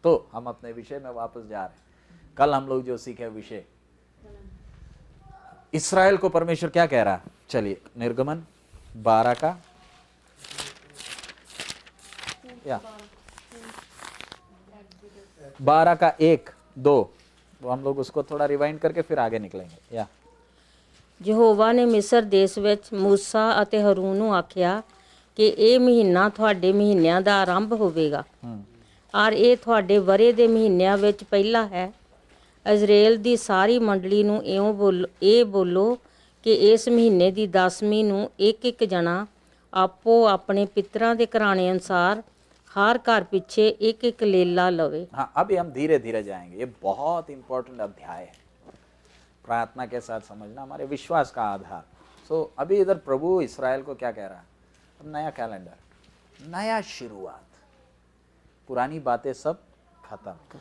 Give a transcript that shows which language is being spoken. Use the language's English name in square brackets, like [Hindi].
[Hindi] तो हम अपने विषय में वापस जा रहे हैं। कल हम लोग जो सीखे विषय, इस्राएल को परमेश्वर क्या कह रहा? चलिए निर्गमन 12 का या 12 का 1, 2, वो हम लोग उसको थोड़ा रिवाइंड करके फिर आगे निकलेंगे। या [Punjabi] ਯਹੋਵਾ ਨੇ ਮਿਸਰ ਦੇਸ਼ ਵਿੱਚ ਮੂਸਾ ਅਤੇ ਹरून ਨੂੰ ਆਖਿਆ ਕਿ ਇਹ ਮਹੀਨਾ ਤੁਹਾਡੇ ਮਹੀਨਿਆਂ ਦਾ ਆਰੰਭ ਹੋਵੇਗਾ ਔਰ ਇਹ ਤੁਹਾਡੇ ਵਰੇ ਦੇ ਮਹੀਨਿਆਂ ਵਿੱਚ ਪਹਿਲਾ ਹੈ। ਇਜ਼ਰਾਈਲ ਦੀ ਸਾਰੀ ਮੰਡਲੀ ਨੂੰ ਇਹ ਬੋਲੋ ਕਿ ਇਸ ਮਹੀਨੇ ਦੀ 10ਵੀਂ ਨੂੰ ਇੱਕ ਜਣਾ ਆਪੋ ਆਪਣੇ ਪਿਤਰਾਂ ਦੇ ਘਰਾਣੇ ਅਨੁਸਾਰ हर घर पीछे एक लेला लवे। [Hindi] हाँ, अभी हम धीरे धीरे जाएंगे। ये बहुत इंपॉर्टेंट अध्याय है, प्रार्थना के साथ समझना, हमारे विश्वास का आधार। सो अभी इधर प्रभु इस्राएल को क्या कह रहा है? अब नया कैलेंडर, नया शुरुआत, पुरानी बातें सब खत्म।